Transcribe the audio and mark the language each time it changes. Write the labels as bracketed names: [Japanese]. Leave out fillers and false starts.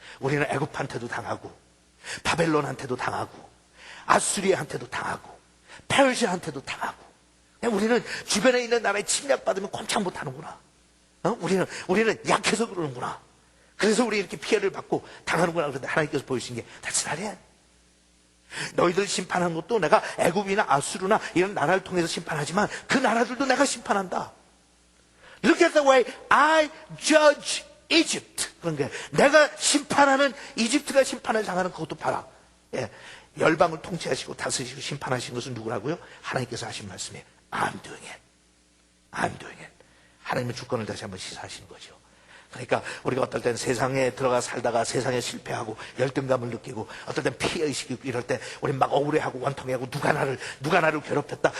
[Korean] 우리는 애굽한테도 당하고 바벨론한테도 당하고 아수리아한테도 당하고 페르시아한테도 당하고 우리는 주변에 있는 나라에 침략받으면 꼼짝 못하는구나. 우리는 약해서 그러는구나. 그래서 우리 이렇게 피해를 받고 당하는구나. 그런데 하나님께서 보여주신 게 [English] That's not it. [Korean] 너희들 심판한 것도 내가 애굽이나 아수르나 이런 나라를 통해서 심판하지만 그 나라들도 내가 심판한다. [English] Look at the way I judge Egypt. [Korean] 그런 게 내가 심판하는 이집트가 심판을 당하는 그것도 봐라. 예. 열방을 통치하시고 다스리시고 심판하신 것은 누구라고요? 하나님께서 하신 말씀이에요. [English] I'm doing it. I'm doing it. [Korean] 하나님의 주권을 다시 한번 시사하시는 거죠. 그러니까 우리가 어떨 땐 세상에 들어가 살다가 세상에 실패하고 열등감을 느끼고 어떨 땐 피해의식이 있고 이럴 때 우리 막 억울해하고 원통해하고 누가 나를 괴롭혔다.